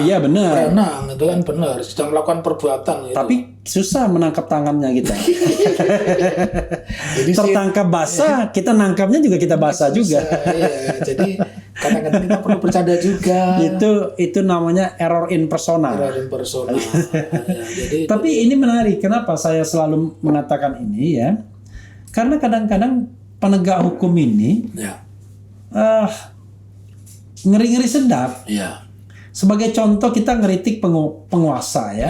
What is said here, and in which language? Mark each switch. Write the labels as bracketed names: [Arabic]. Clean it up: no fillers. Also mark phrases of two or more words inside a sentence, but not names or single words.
[Indonesian] Oh iya benar. Berenang itu kan benar, sedang melakukan perbuatan. Gitu. Tapi susah menangkap tangannya kita. Jadi Tertangkap basah, kita nangkapnya juga kita basah juga. Iya, jadi kadang-kadang kita perlu bercanda juga. Itu namanya [Latin] error in persona. Error in persona. [Indonesian] Ya, jadi Tapi ini menarik. Kenapa saya selalu mengatakan ini ya? Karena kadang-kadang penegak hukum ini ya, ngeri-ngeri sedap. ya, Sebagai contoh kita ngeritik penguasa ya.